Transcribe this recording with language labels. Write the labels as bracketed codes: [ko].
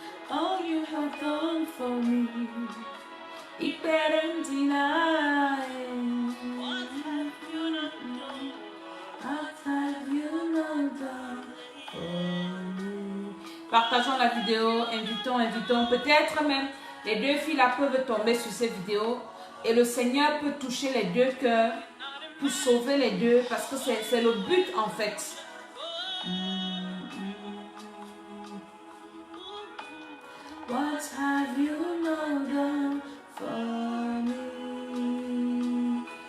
[en] All you have done for me, it better deny. What have you not done? What have you not done for me? [fr] Partageons la vidéo, invitons. Peut-être même les deux filles là peuvent tomber sur cette vidéo et le Seigneur peut toucher les deux cœurs pour sauver les deux parce que c'est le but en fait. [en] What have you not done for me?